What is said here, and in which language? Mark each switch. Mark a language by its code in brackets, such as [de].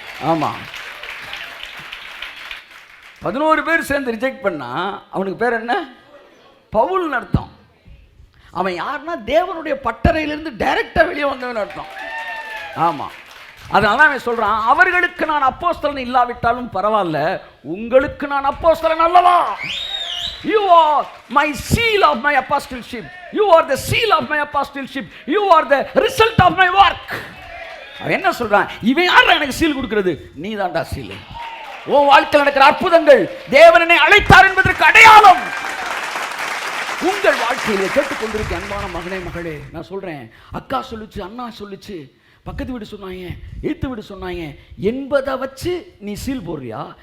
[ta] ஆமாம், 11 பேர் சேர்ந்து ரிஜெக்ட் பண்ணா அவனுக்கு பேர் என்ன? பவுல்னு அர்த்தம். அவன் யாருன்னா தேவனுடைய பட்டறையிலிருந்து டைரக்டாக வெளியே வந்தவன் அர்த்தம். ஆமாம், அதனால அவன் சொல்கிறான், அவர்களுக்கு நான் அப்போஸ்தலன் இல்லாவிட்டாலும் பரவாயில்ல, உங்களுக்கு நான் அப்போஸ்தலன் அல்லவா? [en] You are my seal of my apostleship. You are the seal of my apostleship. You are the result of my work. [ta] அவன் என்ன சொல்றான்? இவன் யாரா எனக்கு சீல் கொடுக்கிறது? நீ தான்டா சீல். உன் வாழ்க்கையில் நடக்கிற அற்புதங்கள் தேவனை அழைத்தார் என்பதற்கு அடையாளம். உங்கள் வாழ்க்கையிலே கேட்டுக்கொண்டிருக்க அன்பான மகனே மகளே, நான் சொல்றேன், அக்கா சொல்லுச்சு, அண்ணா சொல்லுச்சு, பக்கத்து வீடு சொன்னாங்க, எய்த்து வீடு சொன்னாங்க என்பதை வச்சு நீ சீல் போடுறியா?